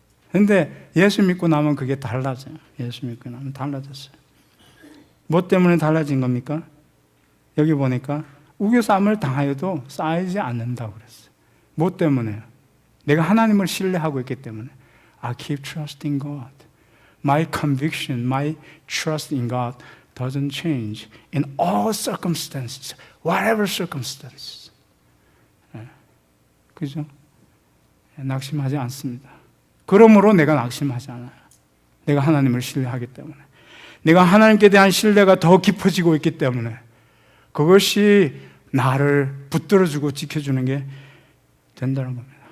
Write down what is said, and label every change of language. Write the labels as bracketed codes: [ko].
[ko] 근데 예수 믿고 나면 그게 달라져요. 예수 믿고 나면 달라졌어요. 뭐 때문에 달라진 겁니까? 여기 보니까 우겨쌈을 당하여도 쌓이지 않는다고 그랬어요. 뭐 때문에요? 내가 하나님을 신뢰하고 있기 때문에. [en] I keep trusting God. My conviction, my trust in God doesn't change in all circumstances, whatever circumstances. [ko] 그죠? 낙심하지 않습니다. 그러므로 내가 낙심하지 않아요. 내가 하나님을 신뢰하기 때문에. 내가 하나님께 대한 신뢰가 더 깊어지고 있기 때문에 그것이 나를 붙들어주고 지켜주는 게 된다는 겁니다.